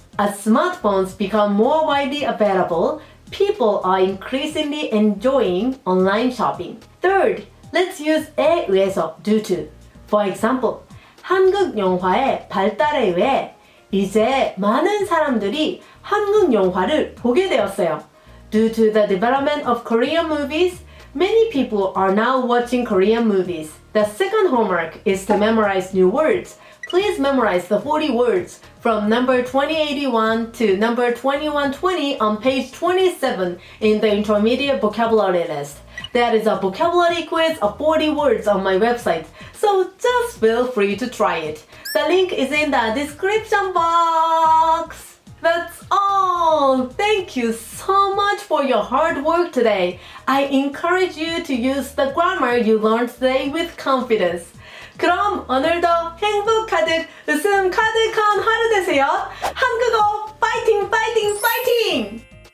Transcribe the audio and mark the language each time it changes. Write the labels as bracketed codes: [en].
[en] As smartphones become more widely available, people are increasingly enjoying online shopping. Third, let's use 에 의해서 due to. For example, [ko] 한국 영화의 발달에 의해 이제 많은 사람들이 한국 영화를 보게 되었어요. [en] Due to the development of Korean movies, many people are now watching Korean movies. The second homework is to memorize new words. Please memorize the 40 words from number 2081 to number 2120 on page 27 in the intermediate vocabulary list. That is a vocabulary quiz of 40 words on my website, so just feel free to try it. The link is in the description box. That's all! Thank you so much for your hard work today. I encourage you to use the grammar you learned today with confidence. [ko] 그럼 오늘도 행복 가득, 웃음 가득한 하루 되세요. 한국어 파이팅 파이팅 파이팅!